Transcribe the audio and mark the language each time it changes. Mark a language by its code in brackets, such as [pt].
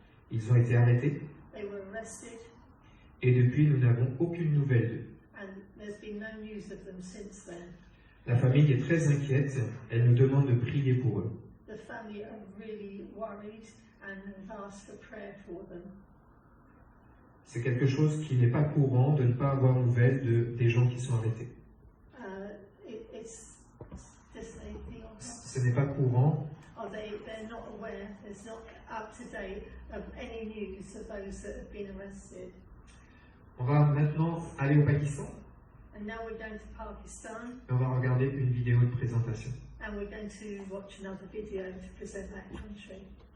[fr] ils ont été arrêtés. [en] they were arrested, [fr] Et depuis, nous n'avons aucune nouvelle d'eux. [en] and there's been no news of them since then. [fr] La famille est très inquiète. Elle nous demande de prier pour eux. [en] The family are really worried and have asked for prayer for them. [fr] C'est quelque chose qui n'est pas courant de ne pas avoir nouvelles des gens qui sont arrêtés. [en] It's just anything on that. [fr] Ce n'est pas courant. [en] They're not aware, it's not up to date of any news of those that have been arrested. [fr] On va maintenant aller au Pakistan [en] And now we're going to Pakistan [fr] et on va regarder une vidéo de présentation. [en] and we're going to watch another video to present that country.